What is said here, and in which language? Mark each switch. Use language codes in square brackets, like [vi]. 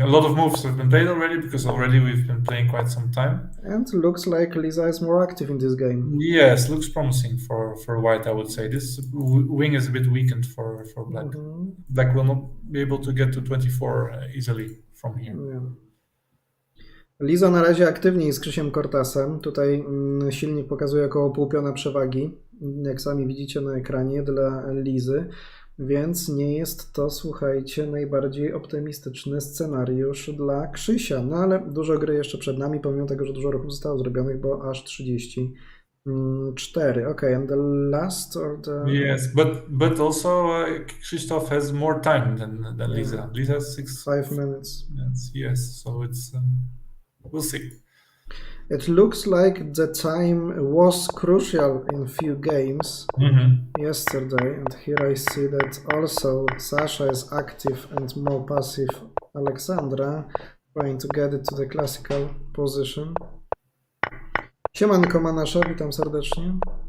[en] A lot of moves have been played already because already we've been playing quite some time. And looks like Liza is more active in this game. Yes, looks promising for white, I would say. This wing is a bit weakened for black. Black will not be able to get to 24 easily from here. Yeah. [pl] Liza na razie aktywniej z Krzysiem Kortasem. Tutaj silnik pokazuje około pół piona przewagi, jak sami widzicie na ekranie, dla Lizy. Więc nie jest to, słuchajcie, najbardziej optymistyczny scenariusz dla Krzysia. No ale dużo gry jeszcze przed nami, pomimo tego, że dużo ruchów zostało zrobionych, bo aż 34. [en] Okay, and the last or the... Yes, but also Krzysztof has more time than Liza. Yeah. Liza has 5 minutes. Yes, so it's... we'll see. It looks like the time was crucial in few games yesterday, and here I see that also Sasha is active and more passive Alexandra, trying to get it to the classical position. [pl] Siemanko Manasza, witam serdecznie.